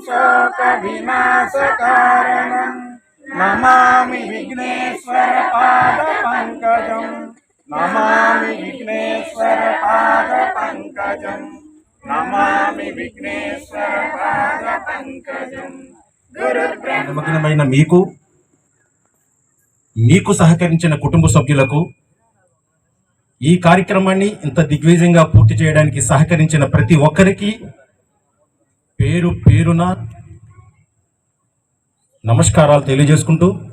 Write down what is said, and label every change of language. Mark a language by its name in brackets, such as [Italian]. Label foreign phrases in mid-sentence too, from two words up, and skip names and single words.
[Sanskrit] शोकविनाशकारणं नमामि विघ्नेश्वरपादपङ्कजं नमामि विघ्नेश्वरपादपङ्कजं नमामि विघ्नेश्वरपादपङ्कजं गुरुर्ब्रह्मा [Telugu] మీకు సహకరించిన కుటుంబ సభ్యులకు, ఈ కార్యక్రమాన్ని ఇంత దిగ్విజయంగా పూర్తి చేయడానికి సహకరించిన ప్రతి ఒక్కరికి పేరు పేరున నమస్కారాలు తెలియజేసుకుంటూ,